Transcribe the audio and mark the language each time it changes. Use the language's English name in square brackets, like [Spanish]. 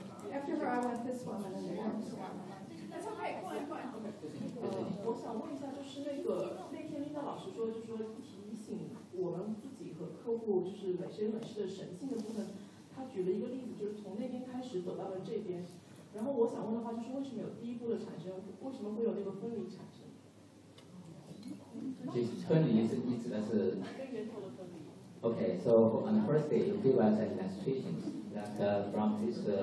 [English] After her, I want this woman in there. [Chinese] 我想问一下，就是那天丽娜老师说，就是说提醒我们自己和客户，就是美学美师的神性的部分。他举了一个例子，就是从那边开始走到了这边。然后我想问的话，就是为什么有第一步的产生？为什么会有那个分离产生？分离是你指的是？跟源头的分离。 [English] Okay, so on the first day, you give us an illustration that from this,